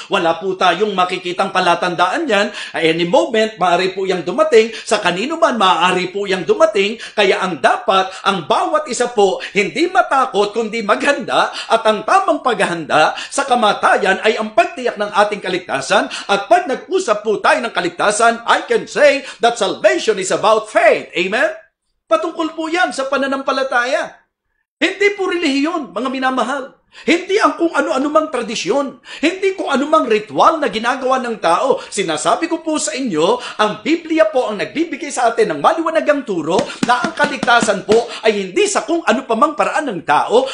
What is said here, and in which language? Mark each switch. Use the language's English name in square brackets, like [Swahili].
[Filipino] Wala po tayong makikitang palatandaan yan. [English] Any moment, [Filipino] maaari po yung dumating. Sa kanino man, maaari po yung dumating. Kaya ang dapat, ang bawat isa po, hindi matakot kundi maghanda. At ang tamang paghahanda sa kamatayan ay ang pagtiyak ng ating kaligtasan. At pag nag-usap po tayo ng kaligtasan, [English] I can say that salvation is about faith. [Filipino] Amen? Patungkol po yan sa pananampalataya. Hindi po relihiyon, mga minamahal. Hindi ang kung ano-ano mang tradisyon. Hindi kung ano mang ritual na ginagawa ng tao. Sinasabi ko po sa inyo, ang Biblia po ang nagbibigay sa atin ng maliwanagang turo na ang kaligtasan po ay hindi sa kung ano pa mang paraan ng tao.